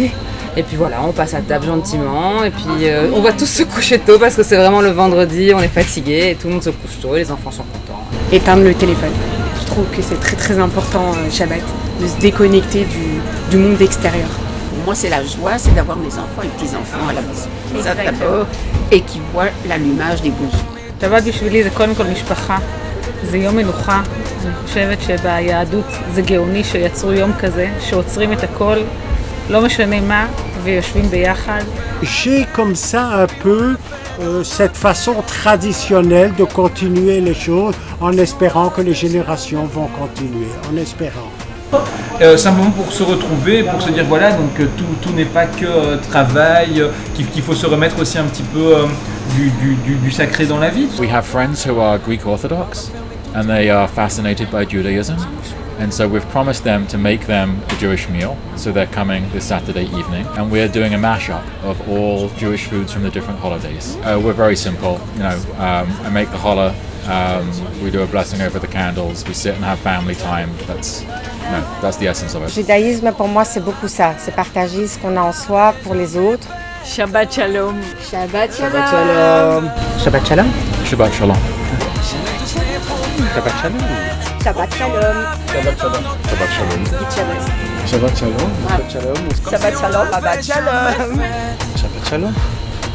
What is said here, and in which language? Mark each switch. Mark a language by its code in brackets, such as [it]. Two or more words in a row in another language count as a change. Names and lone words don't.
[fr] Et puis voilà, on passe à table gentiment. Et puis on va tous se coucher tôt parce que c'est vraiment le vendredi, on est fatigué et tout le monde se couche tôt et les enfants sont contents. Éteindre le téléphone. Je trouve que c'est très très important Shabbat, de se déconnecter du monde extérieur. Pour moi, c'est la joie, c'est d'avoir mes enfants et petits-enfants à la maison. Ça d'abord, et qui voient l'allumage des bougies. [he] שבת בשבילי זה קודם כל משפחה, זה יום מנוחה. אני חושבת שביהדות זה גאוני שיצרו יום כזה, שעוצרים את הכל, לא משנה מה, ויושבים ביחד. [fr] J'ai comme ça un peu cette façon traditionnelle de continuer les choses en espérant que les générations vont continuer, en espérant. C'est un moment pour se retrouver, pour se dire voilà, donc tout n'est pas que travail, qu'il faut se remettre aussi un petit peu du sacré dans la vie. [en] We have friends who are Greek Orthodox and they are fascinated by Judaism. And so we've promised them to make them a Jewish meal. So they're coming this Saturday evening. And we're doing a mashup of all Jewish foods from the different holidays. We're very simple. I make the challah. We do a blessing over the candles. We sit and have family time. That's the essence of it. [fr] Le judaïsme, pour moi, c'est beaucoup ça. C'est partager ce qu'on a en soi pour les autres. [he] שבת שלום. שבת שלום. שבת שלום. שבת שלום. שבת שלום. שבת שלום. שבת שלום. שבת שלום. שבת שלום. שבת שלום. שבת שלום. שבת שלום.